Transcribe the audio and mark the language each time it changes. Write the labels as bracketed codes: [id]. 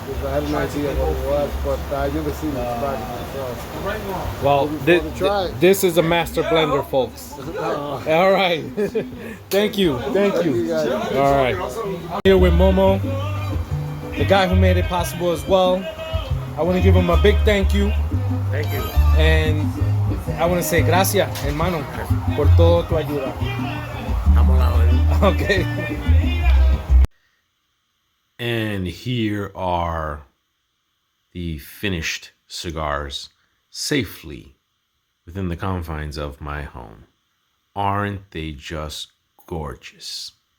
[en] Because I had an idea of what it was, but I never seen the tobacco myself. Well, try it. this is a master blender, folks. All right. Thank you. Thank you. All right. Here with Momo, the guy who made it possible as well. I want to give him a big thank you. Thank you. And I want to say [es] gracias, hermano, por todo tu ayuda. [en] Okay. And here are the finished cigars, safely within the confines of my home. Aren't they just gorgeous?